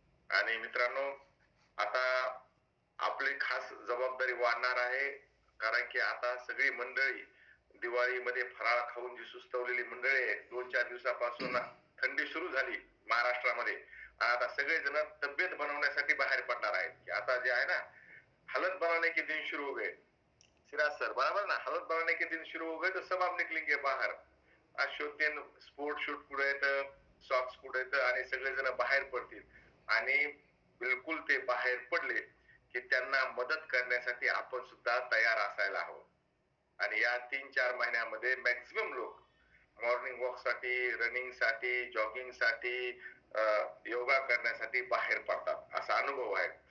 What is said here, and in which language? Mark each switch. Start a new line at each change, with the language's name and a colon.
Marathi: आणि मित्रांनो, आता आपली खास जबाबदारी वाढणार आहे, कारण की आता सगळी मंडळी दिवाळीमध्ये फराळ खाऊन जी सुस्तवलेली मंडळी आहे, 2-4 दिवसापासून थंडी सुरू झाली महाराष्ट्रामध्ये आणि आता सगळेजण तब्येत बनवण्यासाठी बाहेर पडणार आहेत की आता जे आहे ना,
Hindi: हालत बनाने के दिन शुरू हो गए। सिराज सर बराबर ना, हालत बनाने के दिन शुरू हो गए तो सब आप निकलेंगे बाहर।
Marathi: आज शोधतील स्पोर्ट शूट कुठे येतं, सॉक्स कुठे येतं आणि सगळेजण बाहेर पडतील आणि बिलकुल ते बाहेर पडले की त्यांना मदत करण्यासाठी आपण सुद्धा तयार असायला हवं। आणि या 3-4 महिन्यामध्ये मॅक्झिमम लोक मॉर्निंग वॉक साठी, रनिंग साठी, जॉगिंग साठी, योगा करण्यासाठी बाहेर पडतात, असा अनुभव आहे।